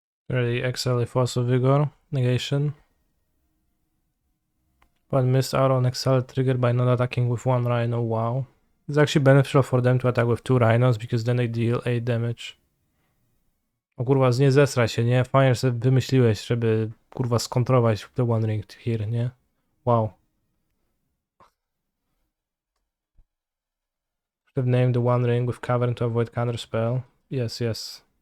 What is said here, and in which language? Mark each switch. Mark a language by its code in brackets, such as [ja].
[en] Ready, exile Fossil Vigor, negation. But missed out on exile triggered by not attacking with one rhino, wow. It's actually beneficial for them to attack with 2 rhinos, because then they deal 8 damage. [pl] O kurwa, nie zesraj się, nie? Fajnie, że wymyśliłeś, żeby kurwa skontrować the One Ring here, nie? [en] Wow. Should have named the One Ring with Cavern to avoid counterspell. Yes, yes.